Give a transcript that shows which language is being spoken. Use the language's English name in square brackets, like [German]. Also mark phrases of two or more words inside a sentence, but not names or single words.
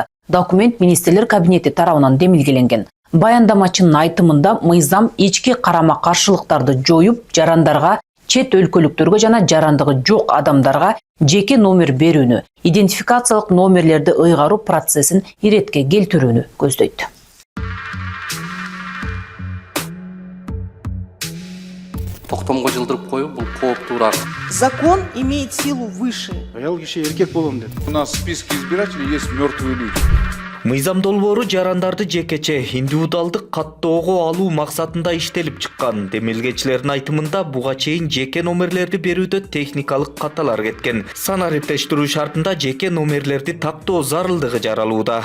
[Kyrgyz] Документ министрлер кабинети тарабынан демилгеленген. Баяндамачынын айтымында мыйзам ички карама-каршылыктарды жоюп, жарандарга, чет өлкөлүктөргө жана жарандыгы жок адамдарга жеке номер берүүнү, идентификациялык номерлерди ыйгаруу процессин иретке келтирүүнү көздөйт. Токтомго жылдырып коюу бул кооптуураак. [Russian] Закон имеет силу выше. [Kyrgyz] Аял киши эркек болом деп. [Russian] У нас в списке избирателей есть мертвые люди. [Kyrgyz] Мыйзам долбоору жарандарды жекече индивидуалдык каттоого алуу максатында иштелип чыккан. Демилгечилердин айтымында буга чейин жеке номерлерди берүүдө техникалык каталар кеткен. Санариптештирүү шартында жеке номерлерди тактоо зарылдыгы жаралууда.